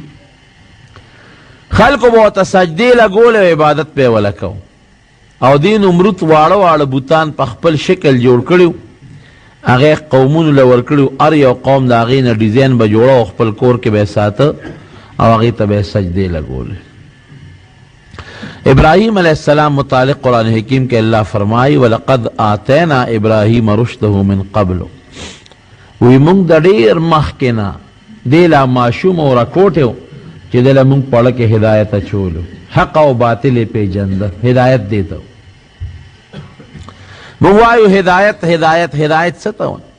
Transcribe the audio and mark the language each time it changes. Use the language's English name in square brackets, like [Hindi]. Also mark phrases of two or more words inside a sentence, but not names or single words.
[Pashto] خلکو به ورته سجدې لګولې او عبادت به یې وله کو، او دې نمرود واړه واړه بوتان په خپل شکل جوړ کړي وو، هغې قومونو له ورکړي وو. هر یو قوم د هغې نه ډیزاین به جوړه او خپل کور کې به یې ساته او هغې ته به یې سجدې لګولې. ابراهیم [Arabic] علیہ السلام [Pashto] متعلق قرآن حکیم کے اللہ فرمائی [Arabic] وَلَقَدْ آتَيْنَا إِبْرَاهِيمَ رُشْدَهُ مِنْ قَبْلُ، [Pashto] وی مونږ د ډېر مخکې نه دې لا ماشوم او راکوټ و چې دې له مونږ پړه کې هدایت اچولو، حق او باطل یې پېژنده، هدایت دې ته مونږ وایو هدایت هدایت هدایت څه ته وایي؟